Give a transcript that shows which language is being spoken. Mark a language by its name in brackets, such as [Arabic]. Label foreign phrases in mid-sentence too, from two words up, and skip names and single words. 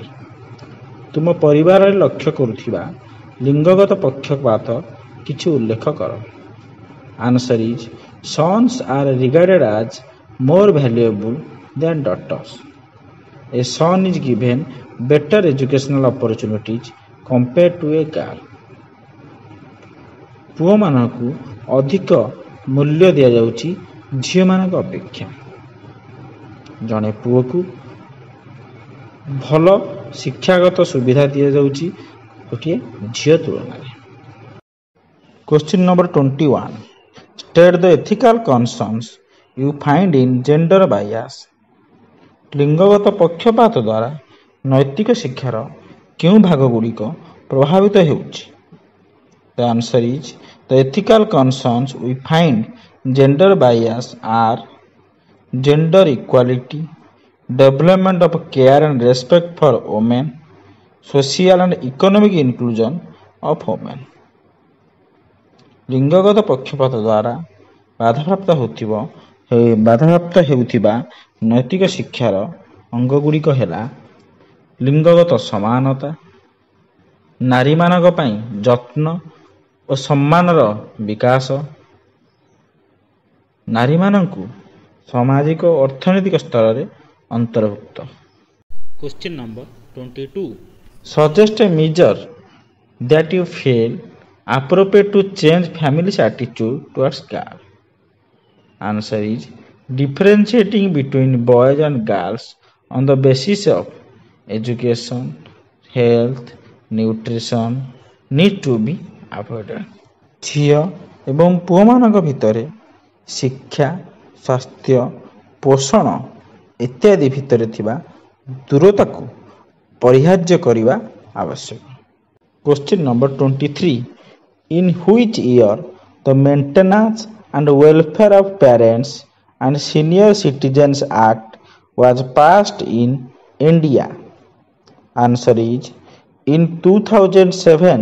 [Odia] ତୁମ ପରିବାରରେ ଲକ୍ଷ୍ୟ କରୁଥିବା ଲିଙ୍ଗଗତ ପକ୍ଷପାତ କିଛି ଉଲ୍ଲେଖ କର। [English] Answer is sons are regarded as more valuable than daughters. A son is given better educational opportunities compared to a girl. [Odia] ପୁଅମାନଙ୍କୁ ଅଧିକ ମୂଲ୍ୟ ଦିଆଯାଉଛି ଝିଅମାନଙ୍କ ଅପେକ୍ଷା। ଜଣେ ପୁଅକୁ ଭଲ ଶିକ୍ଷାଗତ ସୁବିଧା ଦିଆଯାଉଛି ଗୋଟିଏ ଝିଅ ତୁଳନାରେ। [English] Question number 21. State the ethical concerns you find in gender bias. [Odia] ଲିଙ୍ଗଗତ ପକ୍ଷପାତ ଦ୍ୱାରା ନୈତିକ ଶିକ୍ଷାର କେଉଁ ଭାଗ ଗୁଡ଼ିକ ପ୍ରଭାବିତ ହେଉଛି? [English] The answer is the ethical concerns we find gender bias are gender equality, development of care and respect for women, social and economic inclusion of women. [Odia] ଲିଙ୍ଗଗତ ପକ୍ଷପାତ ଦ୍ୱାରା ବାଧାପ୍ରାପ୍ତ ହେଉଥିବା ନୈତିକ ଶିକ୍ଷାର ଅଙ୍ଗଗୁଡ଼ିକ ହେଲା ଲିଙ୍ଗଗତ ସମାନତା, ନାରୀମାନଙ୍କ ପାଇଁ ଯତ୍ନ ଓ ସମ୍ମାନର ବିକାଶ, ନାରୀମାନଙ୍କୁ ସାମାଜିକ ଓ ଅର୍ଥନୈତିକ ସ୍ତରରେ ଅନ୍ତର୍ଭୁକ୍ତ। [English] Question number 22. Suggest a measure that you feel appropriate to change family's attitude towards girls. Answer is differentiating between boys and girls on the basis of education, health, nutrition need to be avoided. [Odia] ଝିଅ ଏବଂ ପୁଅମାନଙ୍କ ଭିତରେ ଶିକ୍ଷା, ସ୍ୱାସ୍ଥ୍ୟ, ପୋଷଣ ଇତ୍ୟାଦି ଭିତରେ ଥିବା ଦୂରତାକୁ ପରିହାର୍ଯ୍ୟ କରିବା ଆବଶ୍ୟକ। [English] Question number 23. In which year the Maintenance and Welfare of Parents and Senior Citizens Act was passed in India? Answer is in 2007.